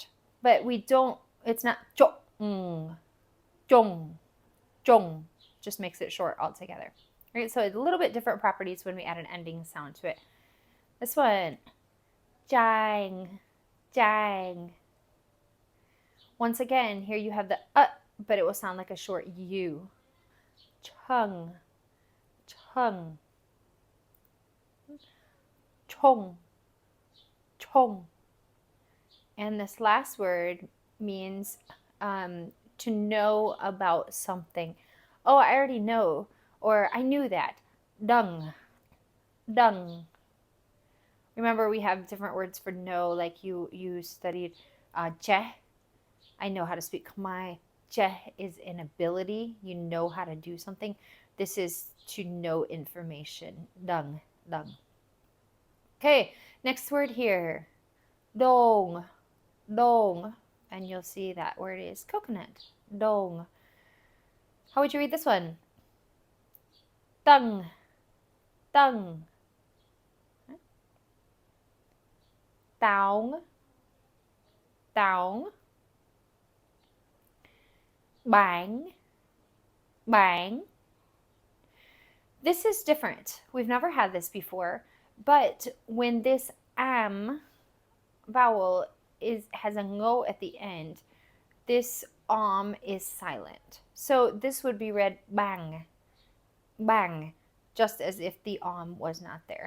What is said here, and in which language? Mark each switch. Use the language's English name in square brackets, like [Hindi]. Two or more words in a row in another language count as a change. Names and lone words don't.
[English] But we don't, it's not [Khmer] jong, jong, jong. [English] Just makes it short altogether. Right? So it's a little bit different properties when we add an ending sound to it. This one, [Khmer] jang, jang. [English] Once again, here you have the but it will sound like a short U. [Khmer] Chung, chung. Chong, chong. [English] And this last word means to know about something. Oh, I already know, or I knew that. [Khmer] Dung, dung. [English] Remember, we have different words for no, like you studied che. I know how to speak Khmer. Che is an ability. You know how to do something. This is to know information. [Khmer] Dung, dung. [English] Okay, next word here. [Khmer] Dong, dong. [English] And you'll see that word is coconut. Dong. How would you read this one? [Khmer] Tung, tung. Taong, taong. Bang, bang. [English] This is different. We've never had this before, but when this vowel has a ngo at the end, this is silent. So this would be read [Khmer] bang, bang, [English] just as if the was not there.